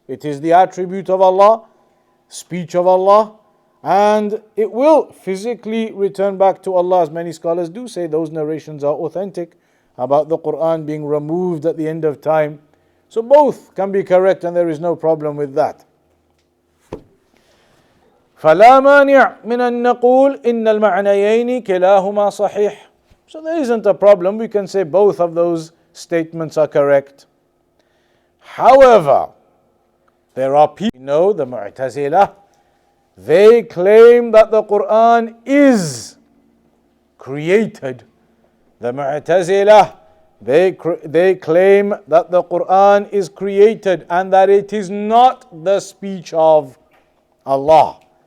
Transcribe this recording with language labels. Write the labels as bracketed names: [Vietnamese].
[English] It is the attribute of Allah, speech of Allah, and it will physically return back to Allah, as many scholars do say. Those narrations are authentic about the Quran being removed at the end of time. So both can be correct and there is no problem with that. [Arabic] فلا مانع من أن نقول إن المعنيين كلاهما صحيح. [English] So there isn't a problem. We can say both of those statements are correct. However, there are people, the Mu'tazilah, they claim that the Quran is created. The Mu'tazilah, they claim that the Quran is created and that it is not the speech of Allah.